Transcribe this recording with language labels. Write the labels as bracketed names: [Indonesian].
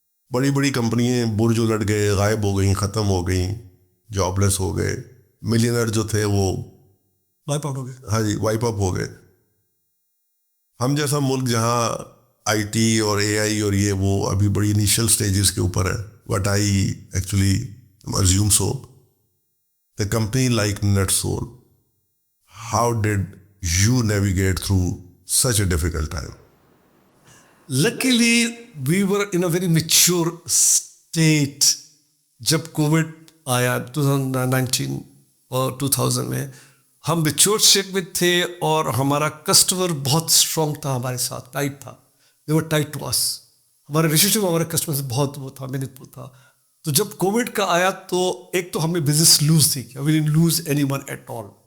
[Urdu] بڑی بڑی کمپنیاں برج الٹ گئے, غائب ہو گئیں, ختم ہو گئیں, جاب لیس ہو گئے. ملینئر جو تھے وہ وائپ آؤٹ ہو گئے. ہاں جی وائپ اپ ہو گئے. ہم جیسا ملک جہاں آئی ٹی اور اے آئی اور یہ وہ ابھی بڑی انیشیل سٹیجز کے اوپر ہے, [English] But I actually assume so. The company like NetSol, how did you navigate through such a difficult time? Luckily, we were in a very mature state. [Urdu] جب کووڈ آیا 2019 اور 2000 میں, ہم میچور اسٹیٹ میں تھے اور ہمارا کسٹمر بہت اسٹرانگ تھا ہمارے ساتھ, ٹائٹ تھا. [English] they were tight to us. [Urdu] ہمارا ریلیشن ہمارے کسٹمر سے بہت وہ تھا, میننگ تھا. تو جب کووڈ کا آیا تو ایک تو ہمیں بزنس لوز تھی, [English] We didn't lose anyone at all.